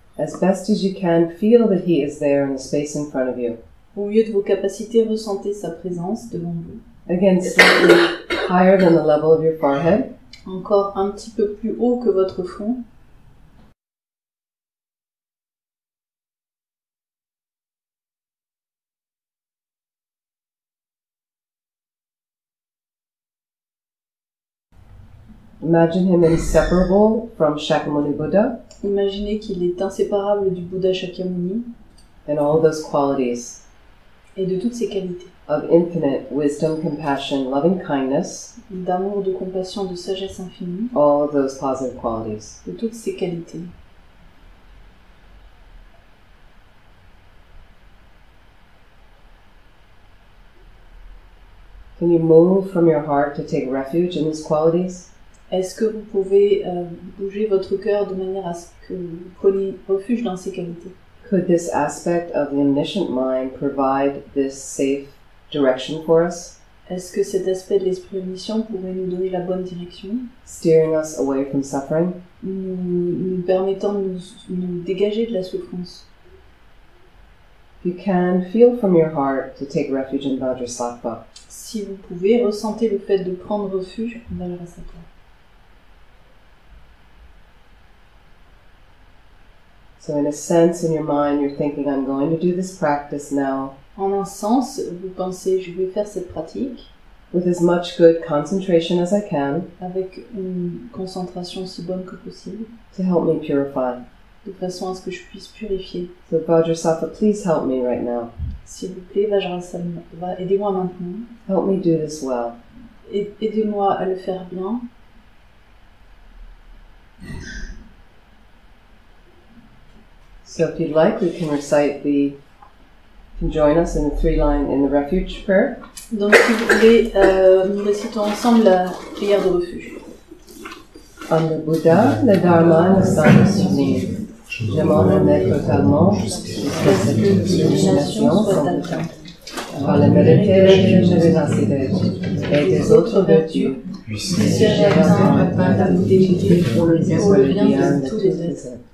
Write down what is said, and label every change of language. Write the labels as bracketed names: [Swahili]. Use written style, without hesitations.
[English] As best as you can, feel that he is there in the space in front of you. [French] Au mieux de vos capacités, ressentez sa présence devant vous. [English] Again, slightly higher than the level of your forehead. [French] Encore un petit peu plus haut que votre front. [English] Imagine him inseparable from Shakyamuni Buddha. [French] Imaginez qu'il est inséparable du Bouddha Shakyamuni. [English] And all those qualities. [French] Et de toutes ses qualités. [English] of infinite wisdom, compassion, loving kindness, [French] d'amour, de compassion, de sagesse infinie, [English] all of those positive qualities. [French] de toutes ces qualités. [English] Can you move from your heart to take refuge in these qualities? [French] Est-ce que vous pouvez bouger votre cœur de manière à ce que vous preniez refuge dans ces qualités? [English] Could this aspect of the omniscient mind provide this safe direction for us, [French] Est-ce que cet aspect de l'esprit omniscient pourrait nous donner la bonne direction, [English] steering us away from suffering? [French] nous permettant de nous dégager de la souffrance? [English] You can feel from your heart to take refuge in Vajrassatva. [French] Si vous pouvez, ressentez le fait de prendre refuge en Vajrassatva. [English] So in a sense, in your mind, you're thinking, I'm going to do this practice now [French] En un sens, vous pensez, je vais faire cette pratique [English] with as much good concentration as I can [French] avec une concentration aussi bonne que possible, [English] to help me purify. [French] de façon à ce que je puisse purifier. [English] So Vajrassatva, please help me right now. [French] S'il vous plaît, Vajrassatva, aidez-moi maintenant. [English] Help me do this well. [French] Aidez-moi à le faire bien. [English] So if you'd like, we can recite you can join us in the 3-line in the refuge prayer. [French] Donc si vous voulez, nous récitons ensemble la prière de refuge. En le Bouddha, le Dharma, le sang sublime. Je m'en remets totalement jusqu'à ce que l'illumination soit atteinte. Par la vérité de générosité et des autres vertus, puisse atteindre la bouddhité pour le bien de tous les êtres.